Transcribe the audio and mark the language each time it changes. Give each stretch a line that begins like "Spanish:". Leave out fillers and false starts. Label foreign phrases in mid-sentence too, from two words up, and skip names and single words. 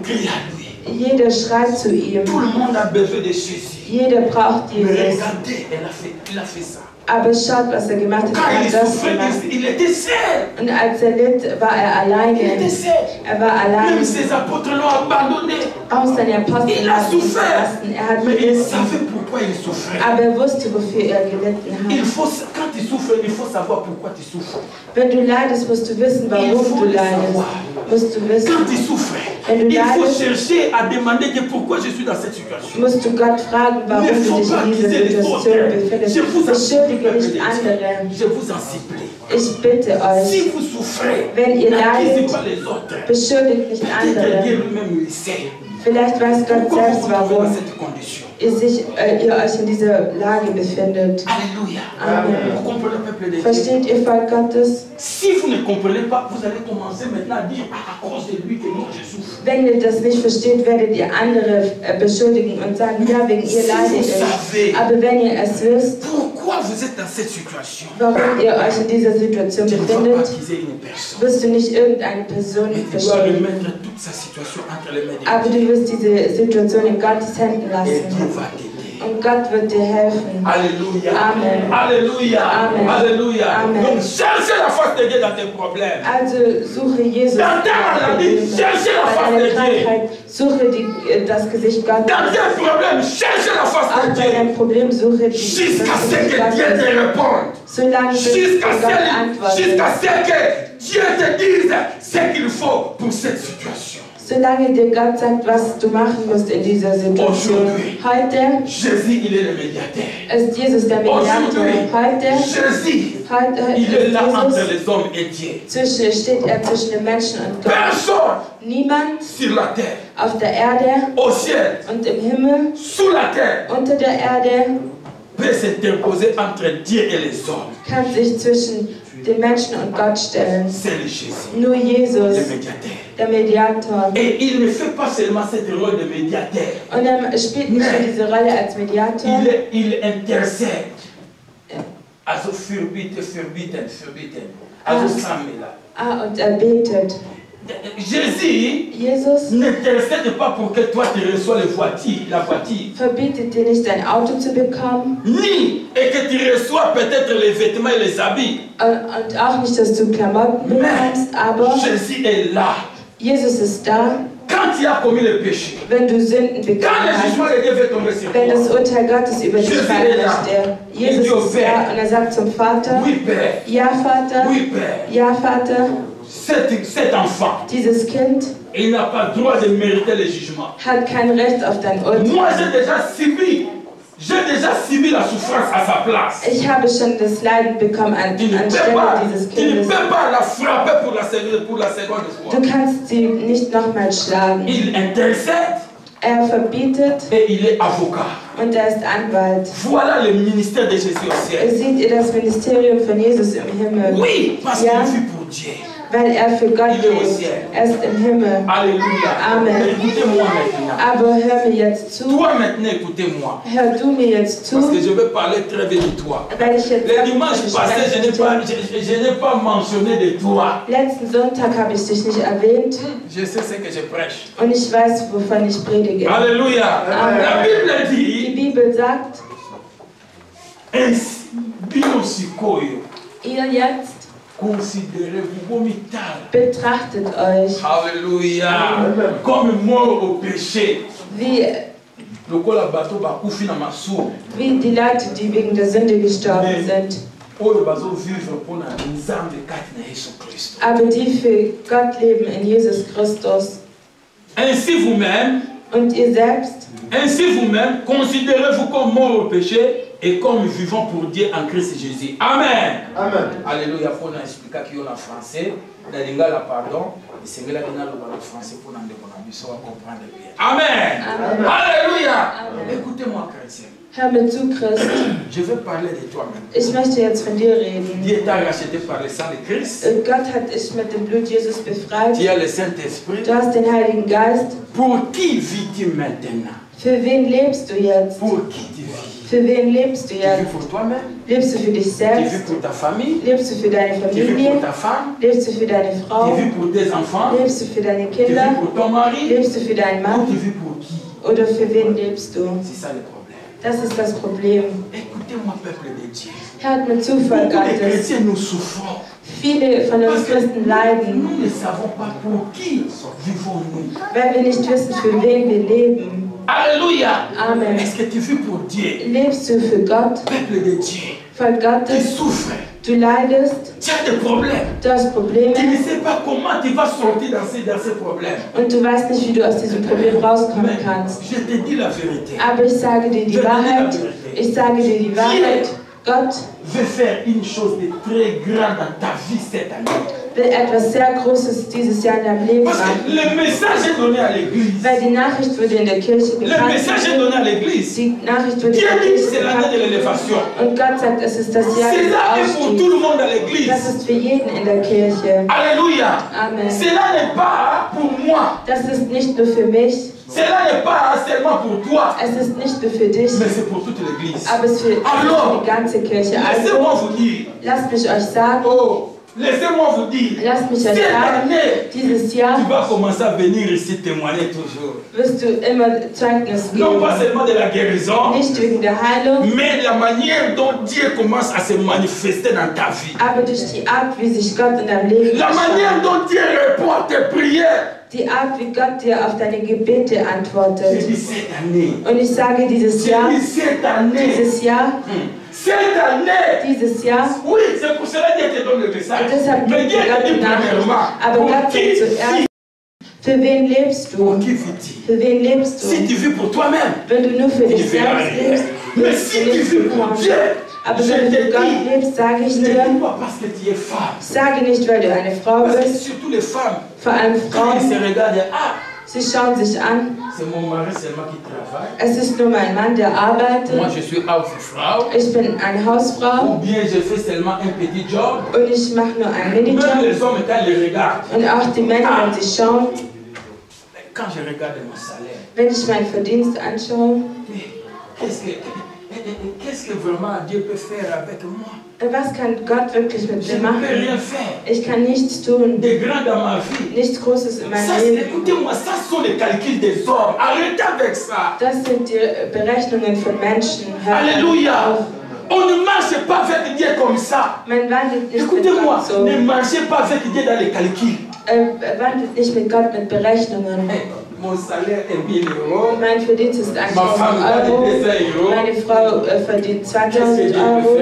German: Jeder schreit zu ihm. Jeder braucht Jesus. Aber schaut, was er gemacht hat. Er hat das gemacht. Und als er litt, war er alleine. Er war alleine. Auch seine Apostel haben ihn verlassen. Er hat gelitten.
French: pourquoi il souffrait.
German: Aber er wusste, wofür er gelitten hat.
French: Quand tu souffres, il faut savoir pourquoi tu souffres.
German: Wenn du leidest, musst du wissen, warum du leidest. Musst du wissen.
French: Quand tu souffres, il faut chercher à demander pourquoi je suis dans cette situation.
German: Musst du Gott fragen, warum du dich in dieser Situation befindest. Beschuldige nicht andere.
French: Je vous en supplie.
German: Ich bitte euch,
French: si vous souffrez,
German: wenn ihr leidet,
French: pas les autres.
German: Beschuldigt nicht andere.
French: Dieu lui-même le sait.
German: Vielleicht weiß Gott selbst, warum ihr euch in dieser Lage befindet. Alléluia. Amen. Versteht ihr, Volk Gottes?
French: Si vous ne comprenez pas, vous allez commencer maintenant à dire à cause de lui que moi je souffre.
German: Wenn ihr das nicht versteht, werdet ihr andere beschuldigen und sagen, ja, wegen ihr leide ich. Aber wenn ihr es wisst,
French: pourquoi vous êtes dans cette situation,
German: warum ihr euch in dieser Situation befindet, wirst du nicht irgendeine Person beschuldigen. Aber du wirst diese Situation in Gottes Händen lassen. Und Gott wird dir helfen. Alléluia. Amen. Alléluia. Amen. Alléluia. Amen.
French: Donc cherchez la face de Dieu dans tes problèmes.
German: Also suche Jesus.
French: Dans ta maladie, cherchez la face de Dieu.
German: Suche das Gesicht Gottes.
French: Dans tes problèmes, cherchez la face de Dieu.
German: Bei deinem Problem suche
French: jusqu'à ce que Dieu te réponde.
German: Solange
French: jusqu'à ce que Dieu te dise ce qu'il faut pour cette situation.
German: Solange dir Gott sagt, was du machen musst in dieser Situation. Heute
French: Jésus, il est le médiateur.
German: Ist Jesus der Mediator. Heute
French: Jésus, il est là entre les hommes et Dieu.
German: Steht er zwischen den Menschen und Gott.
French: Personne
German: Niemand
French: sur la terre,
German: auf der Erde
French: au ciel,
German: und im Himmel,
French: sous la terre,
German: unter der Erde
French: peut s'interposer entre Dieu et les hommes.
German: Kann sich zwischen den Menschen und Gott stellen.
French: C'est le Jésus.
German: Nur Jesus,
French: le médiateur.
German: Der Mediator.
French: Et il ne fait pas seulement cette rôle de médiateur.
German: Und spielt nicht nur diese Rolle als Mediator.
French: Il intercède.
German: Also verbieten. Also Samuel. Und er betet.
French: Jesus n'intercède pas pour que toi tu reçois la voiture.
German: Verbietet dir nicht, ein Auto zu bekommen.
French: Ni et que tu reçois peut-être les vêtements et les habits.
German: Und auch nicht, dass du Klamotten bekommst, aber
French: Jésus est là.
German: Jesus ist da.
French: Quand tu as commis le péché,
German: wenn du Sünden begangen hast, wenn das Urteil Gottes über dich fallen möchte, Jesus ist da und er sagt zum Vater, ja Vater, ja Vater,
French: cet enfant,
German: dieses Kind,
French: il n'a pas le droit de mériter le jugement.
German: Hat kein Recht auf dein Urteil.
French: Moi j'ai déjà subi la souffrance à sa place.
German: Ich habe schon das Leiden bekommen anstelle dieses Kindes.
French: Tu ne peux pas la frapper pour la seconde fois.
German: Du kannst sie nicht nochmal schlagen.
French: Il intercède.
German: Er verbietet.
French: Et il est avocat.
German: Und er ist Anwalt.
French: Voilà le ministère de Jésus au ciel.
German: Seht ihr das Ministerium von Jesus im Himmel?
French: Oui, parce qu'il vit pour Dieu.
German: Weil er für Gott lebt. Er ist im Himmel. Alléluia. Amen.
French: Écoutez-moi maintenant.
German: Aber hör mir jetzt zu.
French: Toi maintenant, écoutez-moi.
German: Hör du mir jetzt zu.
French: Parce que je vais parler très vite de toi. Le dimanche passé, je n'ai pas mentionné de toi.
German: Letzten Sonntag habe ich dich nicht erwähnt.
French: Je sais ce que je prêche.
German: Und ich weiß, wovon ich predige. Alléluia. Amen.
French: La Bible dit.
German: Die Bibel sagt. Ihr jetzt. Betrachtet euch.
French: Alléluia. Comme mort au péché.
German: Wie die Leute, die wegen der Sünde gestorben sind. Aber die für Gott leben in Jesus Christus.
French: Ainsi vous-même.
German: Und ihr selbst.
French: Ainsi vous-même, considérez-vous comme mort au péché et comme vivant pour Dieu en Christ Jésus. Amen. Amen. Alléluia. Pour nous expliquer qu'il y a en français, dans les gars, pardon, c'est que là, il y a le français pour nous comprendre bien. Amen. Amen. Alléluia. Amen. Écoutez-moi, chrétien.
German: Hör mir zu, Christ.
French: Je veux parler de toi maintenant.
German: Ich möchte jetzt von dir reden.
French: Dieu t'a racheté par le sang de Christ.
German: Gott hat dich mit dem Blut Jesus befreit.
French: Tu as le Saint-Esprit.
German: Du hast den Heiligen Geist.
French: Pour qui vis-tu maintenant?
German: Für wen lebst du jetzt?
French: Pour qui tu vis?
German: Für wen lebst du
French: Tu
German: jetzt?
French: vis pour toi-même?
German: Lebst du für dich
French: Tu
German: selbst?
French: vis pour ta famille?
German: Lebst du für deine
French: Tu vis
German: Familie?
French: pour ta femme?
German: Lebst du für deine Frau?
French: Tu vis pour tes enfants?
German: Lebst du für deine
French: Tu vis
German: Kinder?
French: pour ton mari?
German: Lebst du für deinen
French: Ou
German: Mann?
French: tu vis pour qui?
German: Oder für wen lebst du?
French: C'est ça le problème.
German: Das ist das Problem.
French: Écoutez-moi, peuple de Dieu.
German: Hört mir zu, Volk
French: Beaucoup de
German: Gottes.
French: chrétiens, nous souffrons.
German: Viele von uns
French: Parce que
German: Christen leiden,
French: nous ne savons pas pour qui vivons-nous.
German: weil wir nicht wissen, für wen wir leben. Alléluia. Amen.
French: Est-ce que tu vis pour Dieu?
German: Lebst du für Gott?
French: Peuple de Dieu.
German: Volk
French: Tu
German: Gottes.
French: souffres.
German: Du leidest.
French: Tu as des problèmes.
German: Du hast Probleme.
French: Tu ne sais pas comment tu vas sortir dans ces problèmes.
German: Und du weißt nicht, wie du aus diesem Problem rauskommen kannst.
French: Je te dis la vérité.
German: Aber ich sage dir die Wahrheit. Ich sage dir die Wahrheit. Gott
French: veut faire une chose de très grande dans ta vie cette année.
German: Will etwas sehr Großes dieses Jahr in deinem Leben machen.
French: Le message est donné à l'église.
German: Weil die Nachricht wurde in der Kirche
French: Le message est donné à l'église.
German: Die Nachricht wurde in
French: Dieu
German: der
French: dit
German: Kirche
French: c'est l'année de l'élévation.
German: Und Gott sagt, es ist das Jahr des
French: C'est là pour tout le monde à l'église.
German: Das ist für jeden in der Kirche. Alléluia. Amen.
French: Cela n'est pas pour moi.
German: Das ist nicht nur für mich.
French: Cela n'est pas seulement pour toi.
German: Es ist nicht nur für dich.
French: Mais c'est pour toute l'église.
German: Aber es ist für die ganze Kirche.
French: Laissez-moi vous dire.
German: Lasst mich euch sagen.
French: Oh. Laissez-moi vous dire,
German: Lasst mich euch
French: cette
German: sagen,
French: année,
German: dieses Jahr
French: tu vas commencer à venir ici témoigner toujours.
German: Wirst du immer Zeugnis geben.
French: Non pas seulement de la guérison,
German: Nicht wegen der Heilung,
French: mais la manière dont Dieu commence à se manifester dans ta vie.
German: Aber durch die Art, wie sich Gott in deinem Leben
French: La manière dont Dieu répond à tes prières.
German: Die Art, wie Gott dir auf deine Gebete antwortet.
French: Je dis cette année.
German: Und ich sage dieses Jahr.
French: Cette année.
German: Dieses Jahr.
French: Cette année.
German: Dieses Jahr.
French: Oui, c'est pour cela que Dieu te donne le message.
German: Und deshalb
French: Mais Dieu te dit premièrement.
German: Aber Gott sagt zuerst. Für wen lebst du? Für wen lebst du?
French: Si tu vis pour toi-même.
German: Wenn du nur für dich selbst lebst.
French: Mais si tu vis pour Dieu.
German: Aber wenn du für Gott lebst, sage ich dir, sage nicht, weil du eine Frau bist, vor allem Frauen, sie schauen sich an, es ist nur mein Mann, der arbeitet, ich bin eine Hausfrau, und ich mache nur einen Minijob, und auch die Männer, wenn sie schauen, wenn ich meinen Verdienst anschaue,
French: qu'est-ce que vraiment Dieu peut faire avec moi?
German: Was kann Gott wirklich mit mir machen?
French: Je ne peux rien faire.
German: Ich kann nichts tun.
French: De grand dans ma vie.
German: Nichts Großes in meinem Leben.
French: Écoutez-moi, ça sont les calculs des hommes. Arrêtez avec ça.
German: Das sind die Berechnungen von Menschen. Alléluia.
French: On ne marche pas avec Dieu comme ça. Écoutez-moi, so. Ne marchez pas avec Dieu dans les calculs.
German: Wandelt nicht mit Gott mit Berechnungen.
French: Mon salaire est 1000 €.
German: Mein Verdienst ist 1.000 €. Meine Frau verdient 2000 €.